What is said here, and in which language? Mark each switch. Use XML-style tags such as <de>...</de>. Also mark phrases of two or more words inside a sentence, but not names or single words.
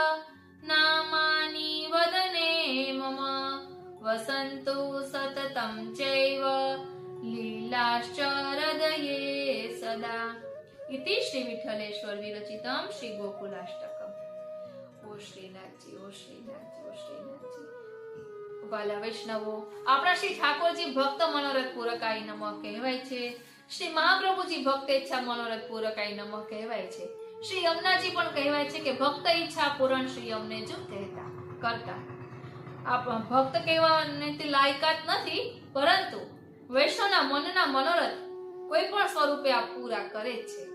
<sa>नामानि वदने मम वसन्तु सततं चैव लीलाश्च हृदये सदा इति श्री विठ्ठलेश्वर विरचितं श्री गोकुलाष्टकम्.</sa> <hi>ओ श्रीनाथजी, ओ श्रीनाथजी, ओ श्रीनाथजी.</hi> <gu>વાલા વૈષ્ણવો, આપણા શ્રી ઠાકોરજી</gu> <sa>भक्त मनोरथ पूरकाय नमः</sa> <gu>કહેવાય છે. શ્રી મહાપ્રભુજી</gu> <sa>भक्त इच्छा मनोरथ पूरकाय नमः</sa> <gu>કહેવાય છે. શ્રી યમુનાજી પણ કહેવાય છે કે ભક્ત ઈચ્છા પૂરણ શ્રી યમને જો કહેતા કરતા. આ ભક્ત કહેવાની લાયકાત નથી, પરંતુ વૈષ્ણવના મનના મનોરથ કોઈ પણ સ્વરૂપે આ પૂરા કરે જ છે.</gu>